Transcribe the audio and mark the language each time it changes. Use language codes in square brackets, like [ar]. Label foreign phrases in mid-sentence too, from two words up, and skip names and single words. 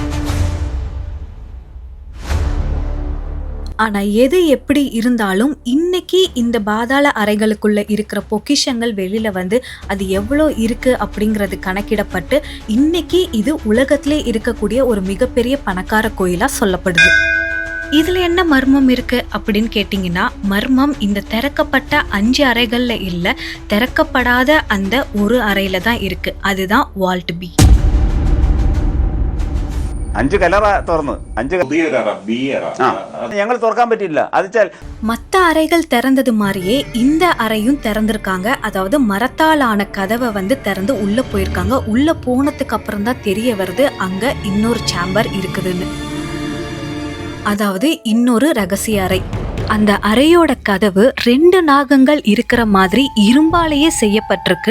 [ta] ஆனால் எது எப்படி இருந்தாலும் இன்னைக்கு இந்த பாதாள அறைகளுக்குள்ள இருக்கிற பொக்கிஷங்கள் வெளியில வந்து அது எவ்வளோ இருக்கு அப்படிங்கிறது கணக்கிடப்பட்டு இன்னைக்கு இது உலகத்திலே இருக்கக்கூடிய ஒரு மிகப்பெரிய பணக்கார கோயிலா சொல்லப்படுது. இதுல என்ன மர்மம் இருக்கு அப்படின்னு கேட்டீங்கன்னா, மர்மம் இந்த திறக்கப்பட்ட 5 அறைகள்ல இல்ல, திறக்கப்படாத அந்த ஒரு அறையில தான் இருக்கு. அதுதான் வால்ட் பி. [ml] 5 കലറ തുറന്ന് 5 ഞങ്ങൾ തുറക്കാൻ പറ്റില്ല. അത് [ta] மற்ற அறைகள் திறந்தது மாதிரியே இந்த அறையும் திறந்திருக்காங்க. அதாவது மரத்தால் ஆன கதவை வந்து திறந்து உள்ள போயிருக்காங்க. உள்ள போனதுக்கு அப்புறம் தான் தெரிய வருது அங்க இன்னொரு சேம்பர் இருக்குதுன்னு. அதாவது இன்னொரு ரகசிய அறை. அந்த அறையோட கதவு 2 நாகங்கள் இருக்கிற மாதிரி இரும்பாலேயே செய்யப்பட்டிருக்கு.